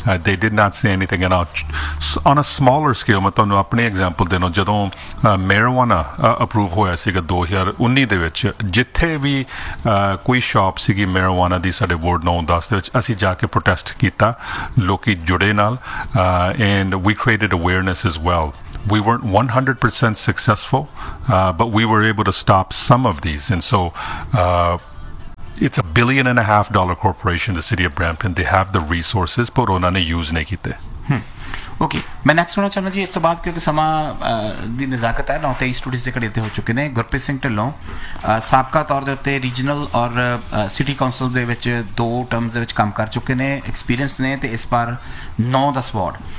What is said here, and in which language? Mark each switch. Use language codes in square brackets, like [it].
[en] They did not say anything in on a smaller scale. [pa] ਮੈਂ ਤੁਹਾਨੂੰ ਆਪਣੇ ਐਗਜ਼ਾਮਪਲ ਦੇਣਾ, ਜਦੋਂ ਮੈਰਿਜੁਆਨਾ ਅਪਰੂਵ ਹੋਇਆ ਸੀਗਾ 2019 ਦੇ ਵਿੱਚ, ਜਿੱਥੇ ਵੀ ਕੋਈ ਸ਼ੋਪ ਸੀਗੀ ਮੈਰਿਜੁਆਨਾ ਦੀ ਸਾਡੇ ਵਾਰਡ 9-10 ਦੇ ਵਿੱਚ, ਅਸੀਂ ਜਾ ਕੇ ਪ੍ਰੋਟੈਸਟ ਕੀਤਾ, ਲੋਕ ਜੁੜੇ ਨਾਲ, [en] And we created awareness as well. We weren't 100% successful, but we were able to stop some of these. And so it's $1.5 billion corporation, the city of Brampton. They have the resources, but [pa] ਉਹਨਾਂ ਨੇ use ਨਹੀਂ ਕੀਤੇ। Okay, ਮੈਂ next ਸੁਣਨਾ ਚਾਹੁੰਦਾ ਜੀ ਇਸ ਤੋਂ ਬਾਅਦ, ਕਿਉਂਕਿ ਸਮਾਂ ਦੀ ਨਜ਼ਾਕਤ ਹੈ, 9:23 ਸਟੂਡੀਓ ਦੇ ਘੜੇ ਉੱਤੇ ਹੋ ਚੁੱਕੇ ਨੇ। ਗੁਰਪ੍ਰੀਤ ਸਿੰਘ ਢਿੱਲੋਂ ਸਾਬਕਾ ਤੌਰ ਦੇ ਉੱਤੇ ਰੀਜਨਲ ਔਰ ਸਿਟੀ ਕੌਂਸਲ ਦੇ ਵਿੱਚ 2 terms ਦੇ ਵਿੱਚ ਕੰਮ ਕਰ ਚੁੱਕੇ ਨੇ, ਐਕਸਪੀਰੀਅੰਸ ਨੇ, ਅਤੇ ਇਸ ਵਾਰ 9-10 ਵਾਰਡ।